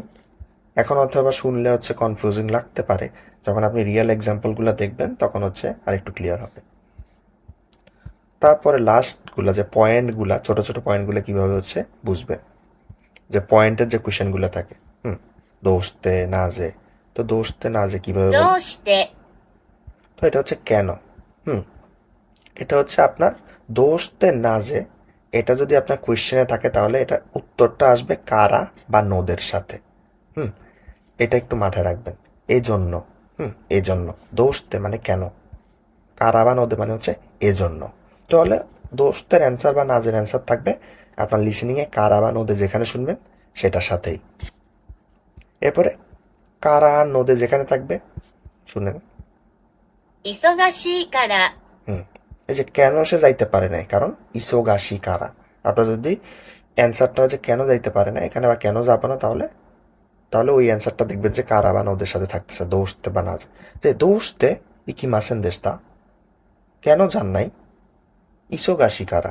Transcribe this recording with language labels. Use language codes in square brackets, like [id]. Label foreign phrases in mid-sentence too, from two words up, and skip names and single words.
[bn] এখন অথবা শুনলে হচ্ছে কনফিউজিং লাগতে পারে, যখন আপনি রিয়েল এক্সাম্পলগুলো দেখবেন তখন হচ্ছে আরেকটু ক্লিয়ার হবে। তারপরে লাস্টগুলো যে পয়েন্টগুলো, ছোট ছোট পয়েন্টগুলো কীভাবে হচ্ছে বুঝবেন, যে পয়েন্টের যে কোয়েশ্চেনগুলো থাকে, [ja] どうしてなぜ, [bn] তো [ja] どうしてなぜ [bn] কীভাবে [ja] ど [bn] বলবো, [ja] うして、 [bn] তো এটা হচ্ছে কেন। হুম এটা হচ্ছে আপনার [ja] どうしてなぜ, [bn] এটা যদি আপনার কোয়েশ্চেনে থাকে তাহলে এটা উত্তরটা আসবে কারা বা নোদের সাথে। হুম এটা একটু মাথায় রাখবেন। এই জন্য, এই জন্য দোস্তে মানে কেন, কারা বা নোদে মানে হচ্ছে এজন্য। তাহলে দোস্তের অ্যান্সার বা নাজের অ্যান্সার থাকবে আপনার লিসেনিংয়ে কারা বা নোদে যেখানে শুনবেন সেটার সাথেই। এরপরে কারা আর নোদে যেখানে থাকবে শুনেন, 忙しいから、 হুম এই যে কেন সে যাইতে পারে নাই, কারণ [ja] 忙しいから. [bn] আপনার যদি অ্যান্সারটা হচ্ছে কেন যাইতে পারে না এখানে বা কেন যাবো না, তাহলে তাহলে ওই অ্যান্সারটা দেখবেন যে কারা বা নোদের সাথে থাকতেছে, দোস্তে বা নাজ। যে [ja] どうして行きませんでした, [bn] কেন যান নাই, [ja] 忙しいから.